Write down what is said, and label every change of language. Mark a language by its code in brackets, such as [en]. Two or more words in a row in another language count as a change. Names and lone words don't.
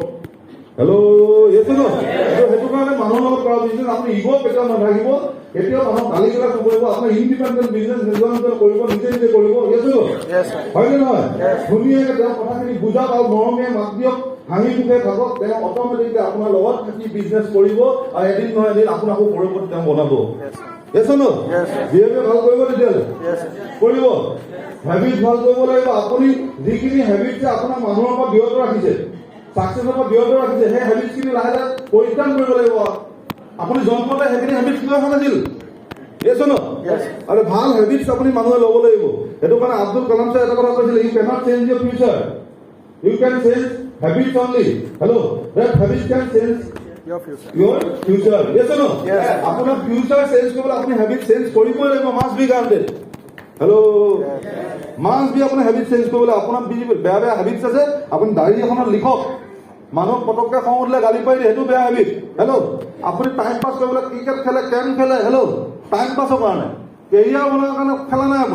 [as] হেল্ল' এইটো ন, সেইটো কাৰণে মানুহৰ লগত কৰা বিজনেছ আপুনি ইগ' কেতিয়াও নাথাকিব, কেতিয়াও মানুহক গালি গালাজ নকৰিব। আপোনাৰ ইণ্ডিপেণ্ডেণ্ট বিজনেছ নিজৰ কৰিব, নিজে নিজে কৰিব। এইটো হয়নে নহয়? ধুনীয়াকে তেওঁ কথাখিনি বুজাওক আৰু মৰমীয়া মাত দিয়ক, হাঁহি মুখে থাকক, তেওঁ অট'মেটিকলি আপোনাৰ লগত থাকি বিজনেছ কৰিব আৰু এদিন নহয় এদিন আপোনাকো পৰৱৰ্তী তেওঁ বনাব। [en] Yes or no? [as] বিহেভিয়াৰ ভাল কৰিব তেতিয়াহ'লে কৰিব। হেবিট ভাল কৰিব লাগিব। আপুনি যিখিনি হেবিট আপোনাক মানুহৰ পৰা বিৰত ৰাখিছে, ছাকচেছৰ পৰা বিৰত ৰাখিছে, সেই হেবিটখিনি লাহে লাহে পৰিত্ৰাণ কৰিব লাগিব। আপুনি জন্মতে সেইখিনি হেবিট লৈ অহা নাছিল। [en] Yes or no? [as] আৰু ভাল হেবিটছ আপুনি মানুহে ল'ব লাগিব। সেইটো কাৰণে আব্দুল কালাম ছাৰে এটা কথা কৈছিলে, [en] you cannot change your future, you can change habits only. হেল্ল' that habit can change your future. Yes or no? [as] আপোনাৰ ফিউচাৰ চেঞ্জ কৰিবলৈ আপুনি হেবিট চেঞ্জ কৰিবই লাগিব। [en] must be granted. [as] হেল্ল' [en] must be [as] আপোনাৰ হেবিট চেঞ্জ কৰিবলৈ। আপোনাৰ বেয়া বেয়া হেবিটছ আছে, আপুনি ডায়েৰী এখনত লিখক। মানুহক পটককৈ খং উঠিলে গালি পাৰি দিয়ে, সেইটো বেয়া হেবিট। হেল্ল' আপুনি [en] time pass [as] কৰিবলৈ ক্ৰিকেট খেলে, কেৰম খেলে, হেল্ল' [en] time passৰ [as] কাৰণে, কেৰিয়াৰ বনোৱাৰ কাৰণে খেলা নাই আপুনি।